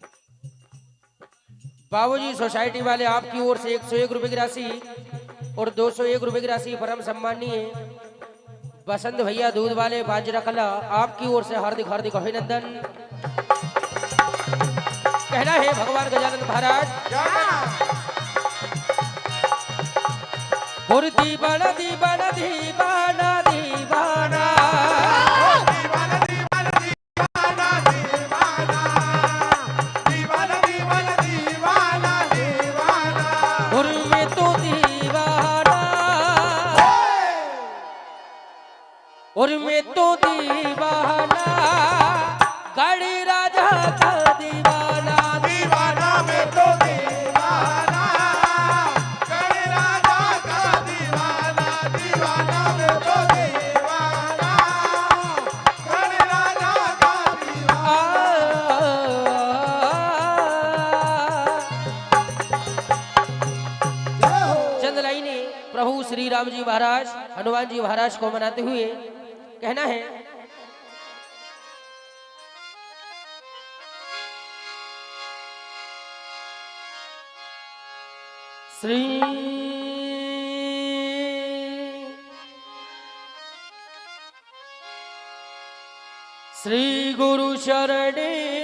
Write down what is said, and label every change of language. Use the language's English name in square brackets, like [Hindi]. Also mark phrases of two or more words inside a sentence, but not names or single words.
[Hindi] बाबूजी सोसाइटी वाले आपकी ओर से 101 रुपए की राशि और 201 रुपए की राशि परम सम्मानीय बसंत भैया दूध वाले बाजरा कला आपकी ओर से हार्दिक हार्दिक अभिनंदन। कहना है भगवान गजानंद महाराज क्या कहना? और दीवाना दीवाना दीवाना दीवाना दीवाना दीवाना दीवाना दीवाना दीवाना दीवाना दीवाना दीवाना। और मैं तो दीवाना और मैं तो दीवाना गाड़ी राजा का दीवाना दीवाना मैं तो दीवाना गण राजा का दीवाना। दीवाना मैं तो दीवाना गण राजा का दीवाना। चंद लाइने प्रभु श्री राम जी महाराज हनुमान जी महाराज को मनाते हुए कहना है श्री श्री गुरु शरणे